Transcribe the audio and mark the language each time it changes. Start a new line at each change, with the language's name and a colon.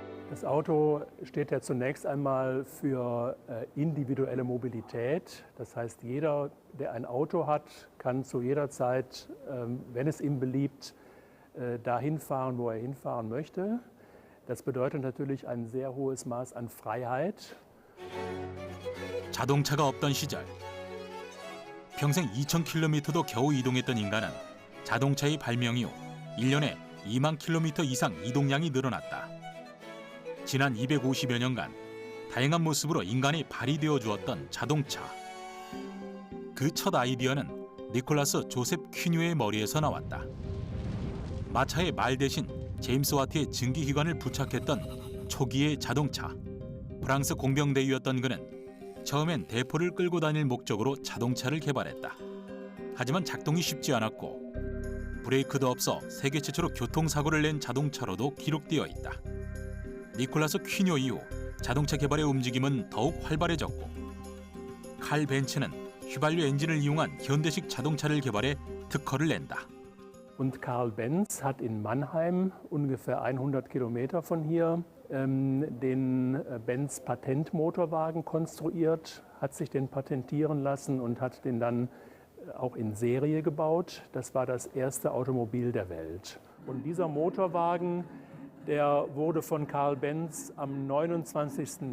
German: Das Auto steht ja zunächst einmal für individuelle Mobilität. Das heißt, jeder, der ein Auto hat, kann zu jeder Zeit, wenn es ihm beliebt, dahin fahren, wo er hinfahren möchte. Das bedeutet natürlich ein sehr hohes Maß an Freiheit.
Korean: 자동차가 없던 시절, 평생 2,000km도 겨우 이동했던 인간은 자동차의 발명 이후 1년에 2만 km 이상 이동량이 늘어났다. 지난 250여 년간 다양한 모습으로 인간이 발휘되어 주었던 자동차. 그 첫 아이디어는 니콜라스 조셉 퀴뉴의 머리에서 나왔다. 마차의 말 대신 제임스 와트의 증기기관을 부착했던 초기의 자동차. 프랑스 공병대위였던 그는 처음엔 대포를 끌고 다닐 목적으로 자동차를 개발했다. 하지만 작동이 쉽지 않았고 브레이크도 없어 세계 최초로 교통사고를 낸 자동차로도 기록되어 있다. 니콜라스 퀴뇨 이후 자동차 개발의 움직임은 더욱 활발해졌고 칼 벤츠는 휘발유 엔진을 이용한 현대식 자동차를 개발해 특허를 낸다.
German: Und Karl Benz hat in Mannheim, ungefähr 100 Kilometer von hier, den Benz Patentmotorwagen konstruiert, hat sich den patentieren lassen und hat den dann auch in Serie gebaut. Das war das erste Automobil der Welt. Und dieser Motorwagen, der wurde von Karl Benz am 29.